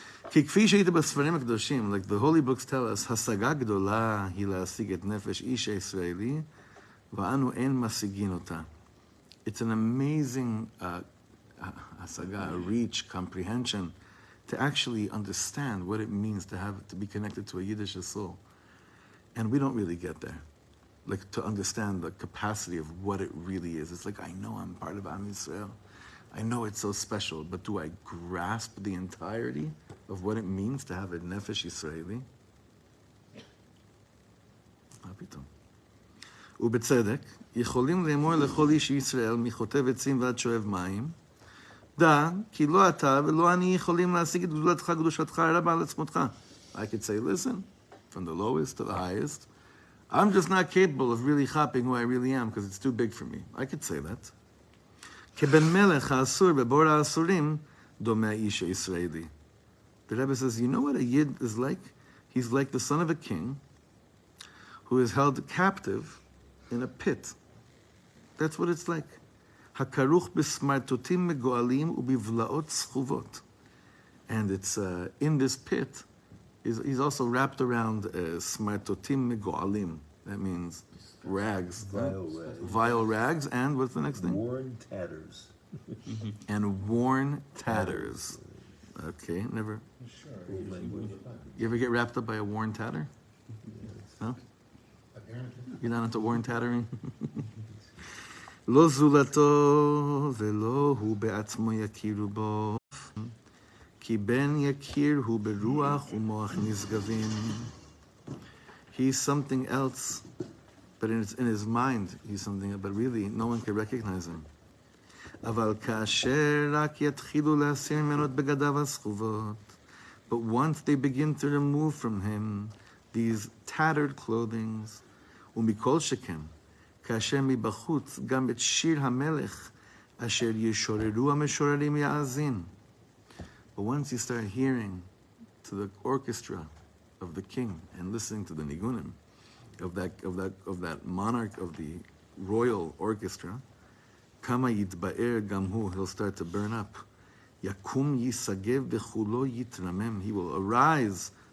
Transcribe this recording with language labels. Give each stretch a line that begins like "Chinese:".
Hebrew: כי כפי שהיית בספרים הקדושים,
English: like the holy books tell us,
Hebrew: השגה גדולה היא להשיג את נפש איש הישראלי, ואנו אין משיגין אותה.
English: It's an amazing hasaga, a reach, comprehension, to actually understand what it means to be connected to a Yiddish soul. And we don't really get there. Like, to understand the capacity of what it really is. It's like, I know I'm part of Am Yisrael. I know it's so special, but do I grasp the entirety of what it means to have a Nefesh Yisraeli?
Hebrew: ובצדק, יכולים לאמור לכל איש ישראל מחוטב עצים ועד שואב מים, דע, כי לא אתה ולא אני יכולים להשיג את גדולתך, קדושתך הרבה על עצמותך.
English: I could say, listen, from the lowest to the highest, I'm just not capable of really hopping who I really am because it's too big for me. I could say that.
Hebrew: כבן מלך האסור בבור האסורים, דומה האיש הישראלי.
English: The Rebbe says, you know what a Yid is like? He's like the son of a king who is held captive in a pit. That's what it's like.
Hebrew: הכרוך בסמרטוטים מגואלים ובבלעות סחובות.
English: And it's in this pit, he's also wrapped around
Hebrew: smartotim megoalim.
English: That means rags. Vile rags. And what's the next thing? Worn tatters. And worn tatters. Okay, never. Sure. You ever get wrapped up by a worn tatter? No? Apparently. You're not into worn tattering?
Hebrew: לא זולתו ולא הוא בעצמו יכירו בו. כי בן יקיר הוא ברוח ומוח נשגבים.
English: He's something else, but in his mind, he's something, but really, no one can recognize him.
Hebrew: אבל כאשר רק יתחילו להסיר ממנו את בגדיו הסחובות,
English: but once they begin to remove from him these tattered clothings,
Hebrew: ומכל שכן, כאשר מבחוץ גם את שיר המלך, אשר ישוררו המשוררים יאזין.
English: But once you start hearing to the orchestra of the king and listening to the nigunan of that monarch of the royal orchestra,
Hebrew: kama yitba'er gamhu,
English: he'll start to burn up.
Hebrew: Yakum yisagev bechulo yitramem,
English: he will arise.